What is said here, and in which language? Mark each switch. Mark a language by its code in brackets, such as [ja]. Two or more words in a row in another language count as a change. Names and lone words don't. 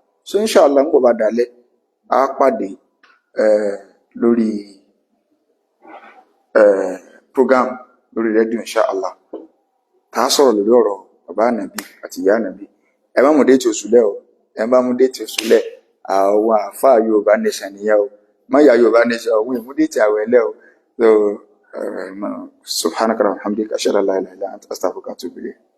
[yo] So inshallah ń bọ̀ bá dalẹ̀ á pàdé lórí program lórí rédíò inshallah tá a sọ̀rọ̀ lórí ọ̀rọ̀ bàbá ànàbí àti ìyá ànàbí. Ẹ má mú déètì oṣùlẹ̀ o, ẹ bá mú déètì oṣùlẹ̀ àwọn àfáà Yorùbá nation nìyẹn o, má yà Yorùbá nation o, wọ́n mú déètì àwẹ̀ lẹ́ o. [ar] So سبحانك وبحمدك أشهد أن لا إله إلا أنت أستغفرك وأتوب إليك.